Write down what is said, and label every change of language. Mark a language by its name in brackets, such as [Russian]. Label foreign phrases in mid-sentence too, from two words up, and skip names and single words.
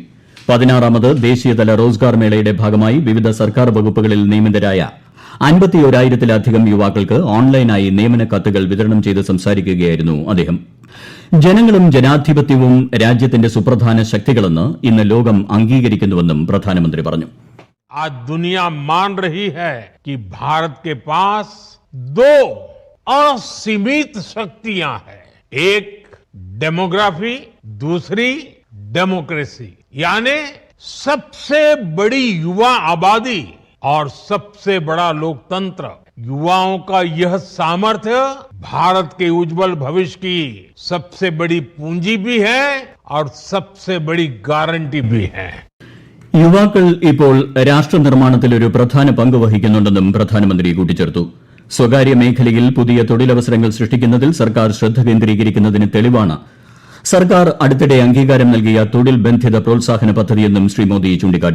[Malayalam] 16ാമത് ദേശീയതല റോസ്ഗാർ മേളയുടെ ഭാഗമായി വിവിധ സർക്കാർ വകുപ്പുകളിൽ നിയമിതരായ 51,000-ത്തിലധികം യുവാക്കൾക്ക് ഓൺലൈനായി നിയമന കത്തുകൾ വിതരണം ചെയ്ത് സംസാരിക്കുകയായിരുന്നു അദ്ദേഹം. ജനങ്ങളും ജനാധിപത്യവും രാജ്യത്തിന്റെ സുപ്രധാന ശക്തികളെന്ന് ഇന്ന് ലോകം അംഗീകരിക്കുന്നുവെന്നും പ്രധാനമന്ത്രി പറഞ്ഞു. [Hindi] आज दुनिया मान रही है कि भारत के पास 2 असीमित शक्तियां हैं. एक डेमोग्राफी, दूसरी डेमोक्रेसी. यानी सबसे बड़ी युवा आबादी और सबसे बड़ा लोकतंत्र. युवाओं का यह सामर्थ्य भारत के उज्जवल भविष्य की सबसे बड़ी पूंजी भी है और सबसे बड़ी गारंटी भी है. [Malayalam] യുവാക്കൾ ഇപ്പോൾ രാഷ്ട്രനിർമ്മാണത്തിൽ ഒരു പ്രധാന പങ്ക് വഹിക്കുന്നുണ്ടെന്നും പ്രധാനമന്ത്രി കൂട്ടിച്ചേർത്തു. സ്വകാര്യ മേഖലയിൽ പുതിയ തൊഴിലവസരങ്ങൾ സൃഷ്ടിക്കുന്നതിൽ സർക്കാർ ശ്രദ്ധ കേന്ദ്രീകരിക്കുന്നതിന് തെളിവാണ് സർക്കാർ അടുത്തിടെ അംഗീകാരം നൽകിയ തൊഴിൽ ബന്ധിത പ്രോത്സാഹന പദ്ധതിയെന്നും ശ്രീ മോദി ചൂണ്ടിക്കാട്ടി.